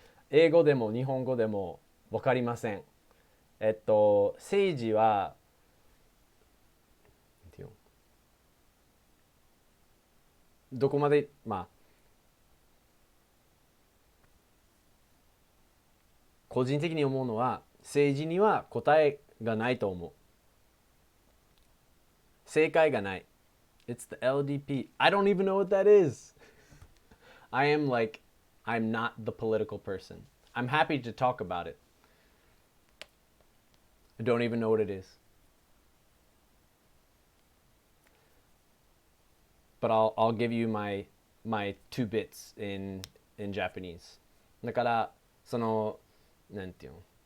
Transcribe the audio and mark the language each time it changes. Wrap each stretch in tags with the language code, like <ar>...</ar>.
<ja>英語でも日本語でもわかりません。政治は、どこまで、個人的に思うのは、政治には答えがないと思う。正解がない。</ja> <en>It's the LDP. I don't even know what that is. I'm not the political person. I'm happy to talk about it. I don't even know what it is. But I'll give you my two bits in Japanese.</en> <ja>だからそのなんていうの、</ja>